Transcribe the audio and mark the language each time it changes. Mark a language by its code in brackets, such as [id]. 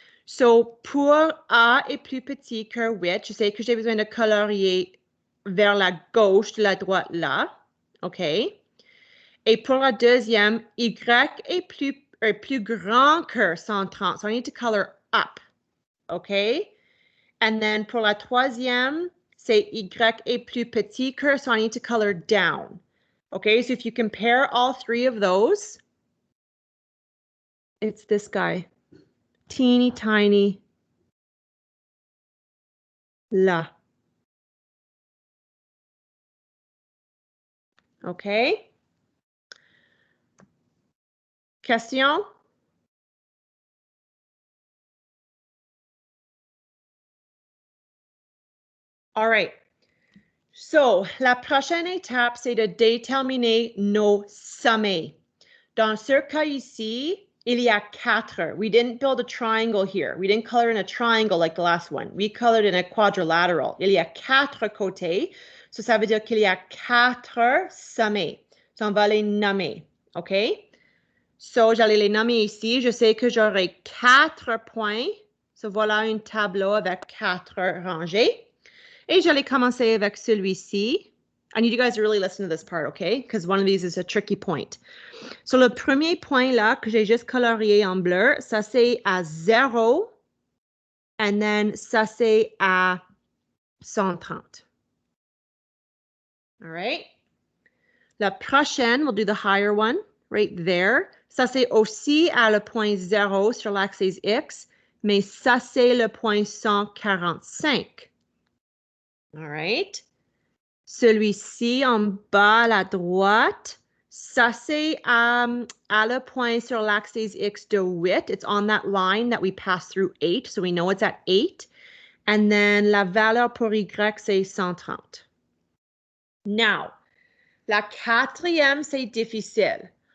[fr] So, pour A est plus petit que 8, je sais que j'ai besoin de colorier vers la gauche de la droite là. OK. Et pour la deuxième, Y est plus grand que 130. [en] So, I need to color up. OK. And then [fr] pour la troisième, c'est Y est plus petit que, [en] so I need to color down. Okay, so if you compare all three of those, it's this guy. Teeny tiny. [fr] Là. [en] Okay. Question? All right. [fr] So, la prochaine étape, c'est de déterminer nos sommets. Dans ce cas ici, il y a 4. [en] We didn't build a triangle here. We didn't color in a triangle like the last one. We colored in a quadrilateral. [fr] Il y a 4 côtés. So, ça veut dire qu'il y a 4 sommets. So, on va les nommer. OK? So, j'allais les nommer ici. Je sais que j'aurai 4 points. So, voilà un tableau avec 4 rangées. Et j'allais commencer avec celui-ci. [en] I need you guys to really listen to this part, okay? Because one of these is a tricky point. [fr] So, le premier point là que j'ai juste colorié en bleu, ça c'est à 0. [en] And then [fr] ça c'est à 130. [en] All right? [fr] La prochaine, [en] we'll do the higher one right there. [fr] Ça c'est aussi à le point 0 sur l'axe X, mais ça c'est le point 145. [en] All right? [fr] Celui-ci en bas à la droite, ça c'est à le point sur l'axe X de 8. [en] It's on that line that we pass through 8, so we know it's at 8. And then [fr] la valeur pour Y, c'est 130. Now, la quatrième, c'est difficile.